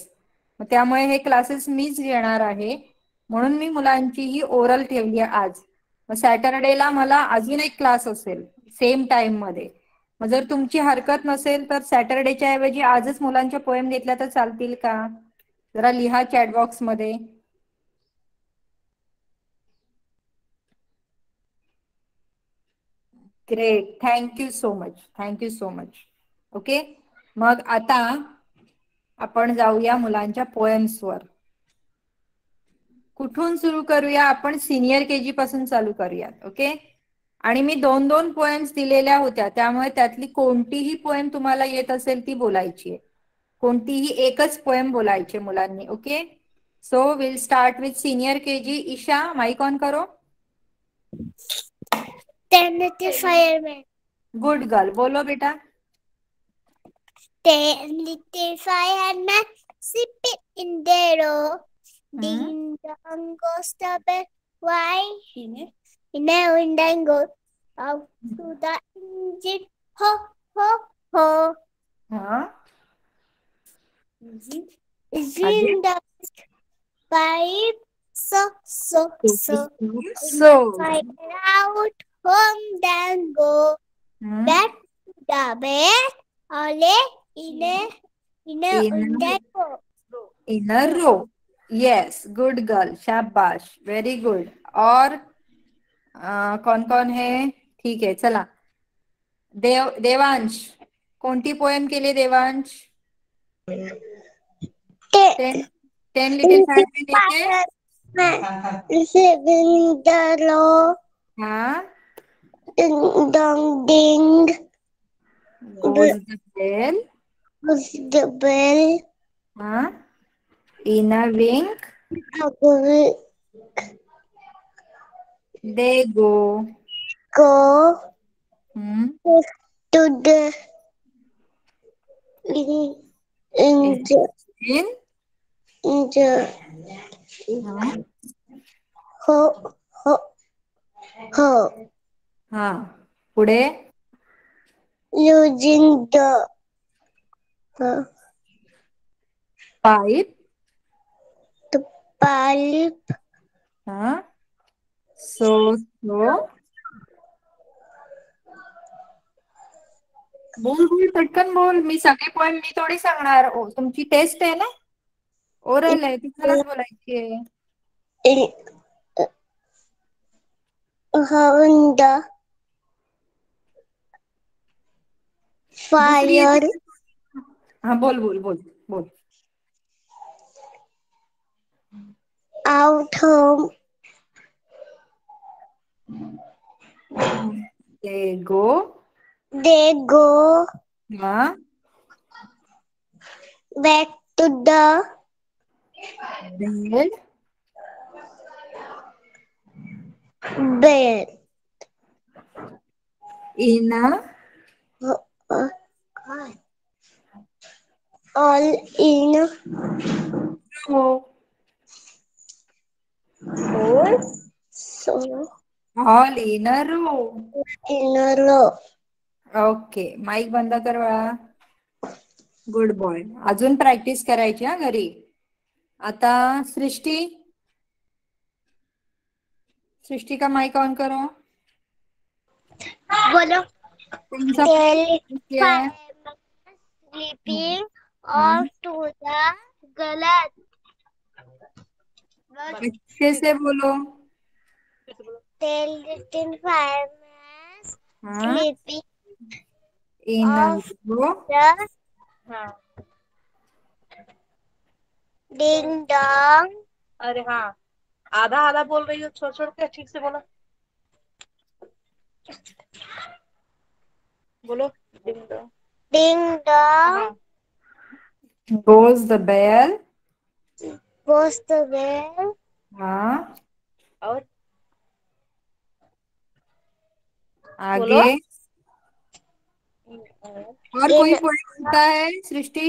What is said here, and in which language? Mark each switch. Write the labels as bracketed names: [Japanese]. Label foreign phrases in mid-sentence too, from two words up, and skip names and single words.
[Marathi] मग त्यामुळे हे क्लासेस मीच घेणार आहे. म्हणून मी मुलांची ही ओरल ठेवली आहे आज. मग सॅटरडेला मला अजून एक क्लास असेल [English] same time [Marathi] मध्ये. मग जर तुमची हरकत नसेल तर सॅटरडेच्या ऐवजी आजच मुलांच्या पोएम घेतल्या तर चालतील का? जरा लिहा [English] chat box [Marathi] मध्ये. [English] Great, thank you so much, thank you so much. [Marathi] ओके, मग आता आपण जाऊया मुलांच्या पोएम्स वर. कुठून सुरू करूया? आपण [English] senior KG [Marathi] पासून चालू करूयात. ओके, आणि मी 2-2 पोएम्स दिलेल्या होत्या, त्यामुळे त्यातली कोणतीही पोएम तुम्हाला येत असेल ती बोलायची आहे. कोणतीही एकच पोएम बोलायची मुलांनी. ओके, [English] So will start with senior KG. ईशा, [Hindi] माइक ऑन करो. [English] 10 little firemen. Good girl, [Hindi] बोलो बेटा. [English] 10 little firemen sleeping in their row. Ding dong goes the bell. Why? In a wind and go out to the engine. Ho, ho, ho. हाँ, In the pipe. So. so Fire out home then go. Back to the bed. Ole in a wind and go. in a row. Yes, good girl, शाबाश, very good. [Hindi] और कौन कौन है? ठीक है, [Marathi] चला. देवांश, कोणती पोएम केली देवांश? 10 लिटिल फायरमॅन येते. [English] Living the law. हाँ, Ding dong ding. goes the bell. Was the bell. हाँ, in a wink they go. Go Hmm. to the in the हाँ, ho हाँ, पुढे using the pipe. pipe. [Marathi] हाँ, so बोल पटकन बोल. मी सगळे पोएम मी थोडी सांगणार. तुमची टेस्ट आहे ना, ओरल आहे, तुम्हालाच बोलायची आहे. [English] Having the fire [Marathi] हाँ, बोल बोल बोल बोल. [English] out home. They go. हाँ, Back to the bed. in a all in row. so All in a row. in a row. [Marathi] ओके, माईक बंद कर बाळा. [English] Good boy. [Marathi] अजून प्रॅक्टिस करायची हा घरी. आता सृष्टी [Hindi] का माइक ऑन करो. बोलो. [Marathi] तुमचा [English] Fireman sleeping off to the गलत. [Hindi] अच्छे से बोलो. [English] 10 little firemen हाँ, sleeping in a off row. the ding dong. [Hindi] अरे हाँ, आधा आधा बोल रही हो, छोड़ छोड़ के ठीक से बोलो. बोलो. [English] Ding dong Goes the bell. goes the bell. हाँ, [Hindi] और आगे और कोई पोएम होता है सृष्टि?